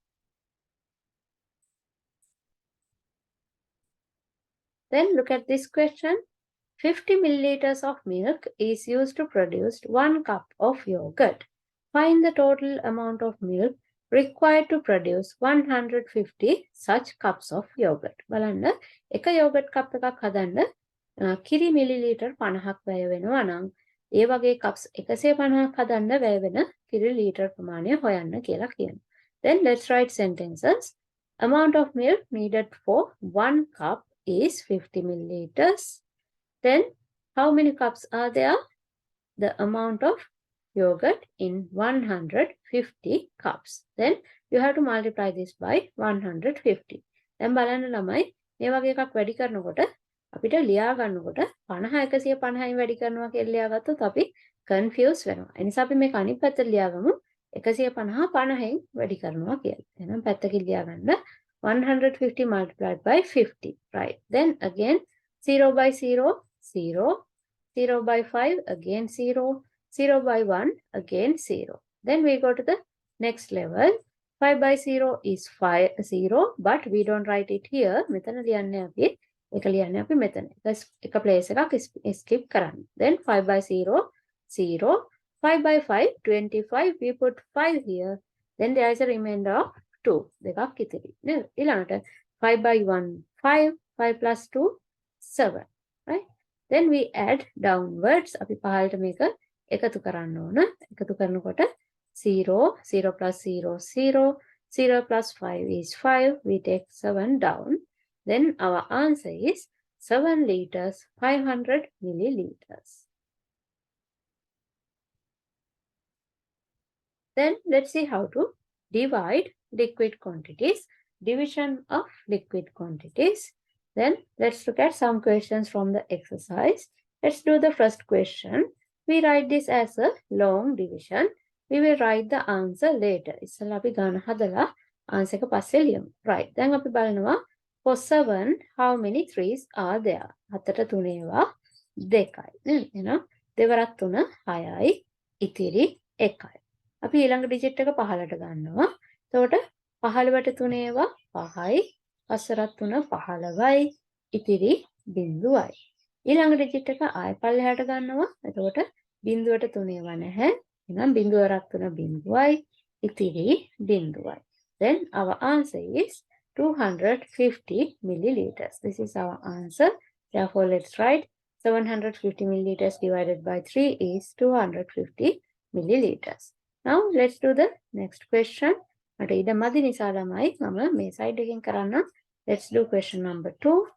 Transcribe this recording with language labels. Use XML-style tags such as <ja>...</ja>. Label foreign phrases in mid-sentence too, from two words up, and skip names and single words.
<en>Then look at this question. 50 milliliters of milk is used to produce 1 cup of yogurt. Find the total amount of milk required to produce 150 such cups of yogurt.</en> <si>බලන්න එක</si> <en>yogurt cup</en> <si>එකක් හදන්න කිරි මිලිලීටර් 50ක් වැය වෙනවා නම් ඒ වගේ cups 150ක් හදන්න වැය වෙන කිරි ලීටර් ප්‍රමාණය හොයන්න කියලා කියනවා.</si> <en>Then let's write sentences. Amount of milk needed for 1 cup is 50 milliliters. Then how many cups are there? The amount of yogurt in 150 cups. Then you have to multiply this by 150.</en> <si>දැන් බලන්න ළමයි මේ වගේ එකක් වැඩි කරනකොට අපිට ලියා ගන්නකොට 50 150න් වැඩි කරනවා කියලා ලියාගත්තොත් අපි කන්ෆියුස් වෙනවා. ඒ නිසා අපි මේක අනිත් පැත්තට ලියාගමු 150 50න් වැඩි කරනවා කියලා. එහෙනම් පැත්තකින් ලියා ගන්න</si> <en>150 multiplied by 50.</en> <si>Right.</si> <en>Then again 0 by 0, 0. 0 by 5, again 0. 0 by 1, again 0. Then we go to the next level. 5 by 0 is 0, but we don't write it here.</en> <si>මෙතන ලියන්නේ අපි එක ලියන්නේ අපි මෙතන. එක place එකක් skip කරන්න.</si> <en>Then 5 by 0, 0. 5 by 5, 25. We put 5 here. Then there is a remainder of 2.</en> <si>දෙකක් ඉතිරි. නේද? ඊළඟට 5 by 1, 5.</si> <en>5 plus 2, 7. Right? Then we add downwards.</en> <si>අපි පහළට මේක එකතු කරන්න ඕන. එකතු කරනකොට 0, 0 plus 0, 0.</si> <en>0 plus 5 is 5. We take 7 down. Then our answer is 7 liters, 500 milliliters. Then let's see how to divide liquid quantities. Division of liquid quantities. Then let's look at some questions from the exercise. Let's do the first question. We write this as a long division. We will write the answer later.</en> <si>ඉස්සෙල්ලා අපි ගණන හදලා answer එක පස්සේ ලියමු. right. දැන් අපි බලනවා</si> <en>for 7 how many threes are there?</en> <si>7ට 3 ඒවා 2යි. නේද? එහෙනම් දෙවරක් 3 6යි. ඉතිරි 1යි. අපි ඊළඟ ඩිජිට් එක 15ට ගන්නවා. එතකොට 15ට 3 ඒවා 5යි. 5ට 3 15යි. ඉතිරි 0යි. ඊළඟ ඩිජිට් එක ආයෙ පල්ලෙහාට ගන්නවා. එතකොට 0ට 3 ඒවා නැහැ. එහෙනම් 0ක් 3 0යි. ඉතිරි 0යි.</si> <en>Then our answer is 250 milliliters. This is our answer. Therefore, let's write 750 milliliters divided by 3 is 250 milliliters. Now, let's do the next question. Let's do question number 2.</en>